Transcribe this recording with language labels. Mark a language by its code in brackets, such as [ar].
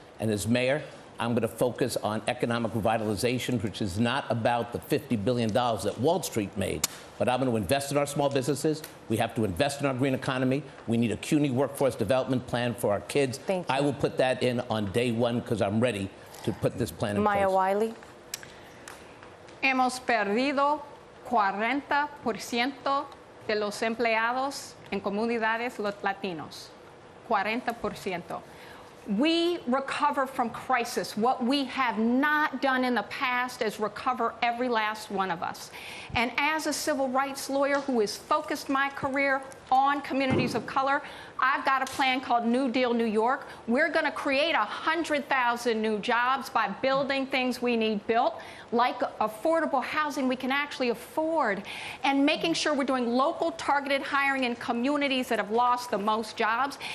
[en] And as mayor, I'm going to focus on economic revitalization, which is not about the $50 billion that Wall Street made, but I'm going to invest in our small businesses. We have to invest in our green economy. We need a CUNY workforce development plan for our kids. I will put that in on day one because I'm ready to put this plan in place. Maya Wiley. [es] Hemos perdido 40% de los empleados en comunidades latinos. [en] 40%. We recover from crisis. What we have not done in the past is recover every last one of us. And as a civil rights lawyer who has focused my career on communities of color, I've got a plan called New Deal New York. We're going to create 100,000 new jobs by building things we need built, like affordable housing we can actually afford, and making sure we're doing local targeted hiring in communities that have lost the most jobs.